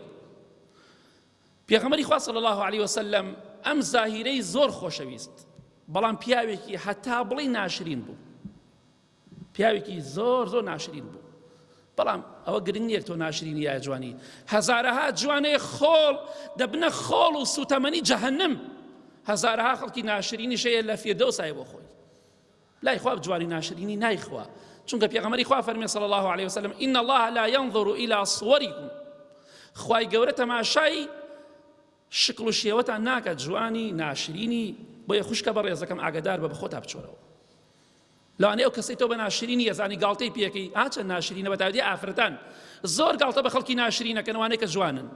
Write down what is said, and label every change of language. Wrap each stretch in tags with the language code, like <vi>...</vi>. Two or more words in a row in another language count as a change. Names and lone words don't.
<ckb>پێغەمبەری خوا</ckb> <ar>صلی الله علیه وسلم</ar> <ckb>ئەم زاهیرەی زۆر خۆشەویست، بەڵام پیاوێکی هەتا بڵێ ناشرین بوو، پیاوێکی زۆر ناشرین بوو. بەڵام ئەوە گرنگ نییە تۆ ناشرینی یا جوانی، هەزارەها جوانەی خۆڵ دەبنە خۆڵ و سوتەمەنی جەهەنەم، هەزارەها خەڵکی ناشرینیش هەیە لە فیردەوسایە بۆ خۆی، لای خوا بجوانی ناشرینی نایخوا. چونکە پێغەمبەری خوا فەرمێ</ckb> <ar>صلی الله علیه وسلم إن الله لا ينظر إلى صوركم،</ar> <ckb>خوای گەورە تەماشای شکل و شێوەتان ناکات، جوانی ناشرینی، بۆیە خوشکە بە ڕێزەکەم ئاگادار بە خۆتا بچۆرەوە. لەوانەیە ئەو کەسەی تۆ بە ناشرینی ئەزانی گاڵتەی پێکەی، چەند ناشرینە بەتایبەتی ئافرەتان زۆر گاڵتە بە خەڵکی ناشرینەکەن، ئەوانەی کە جوانن.</ckb>